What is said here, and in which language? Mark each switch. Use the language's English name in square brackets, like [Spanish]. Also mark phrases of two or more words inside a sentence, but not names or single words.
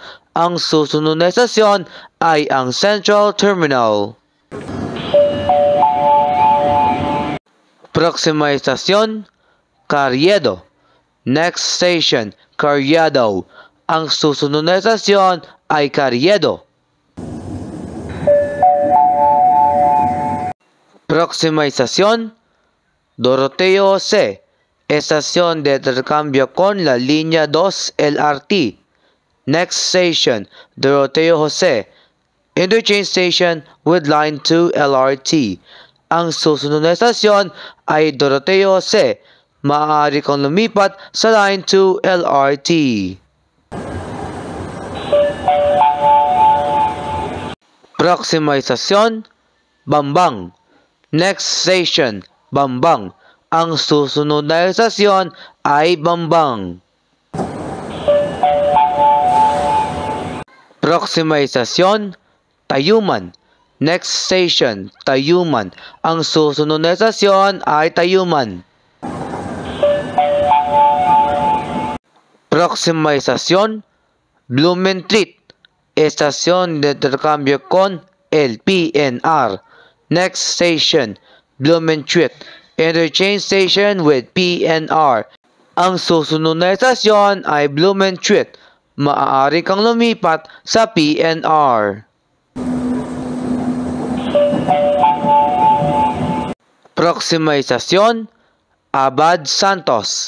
[Filipino] Ang susunod na estasyon ay ang Central Terminal. [Spanish] Próxima estación, Carriedo. [English] Next station, Carriedo. [Filipino] Ang susunod na estasyon ay Carriedo. [Spanish] Próxima estación, Doroteo Jose, estación de intercambio con la línea 2 LRT. [English] Next station, Doroteo Jose, interchange station with line 2 LRT. [Filipino] Ang susunod na estasyon ay Doroteo Jose. Maaari kang lumipat sa line 2 LRT. [Spanish] Próxima estasyon, Bambang. [English] Next station, Bambang. [Filipino] Ang susunod na estasyon ay Bambang. [Spanish] Próxima estasyon, Tayuman. [English] Next station, Tayuman. [Filipino] Ang susunod na estasyon ay Tayuman. [Spanish] Próxima estación, Blumentritt, estación de intercambio con el PNR. [English] Next station, Blumentritt, interchange station with PNR. [Filipino] Ang susunod na estasyon ay Blumentritt. Maaari kang lumipat sa PNR. [Spanish] Próxima estación, Abad Santos.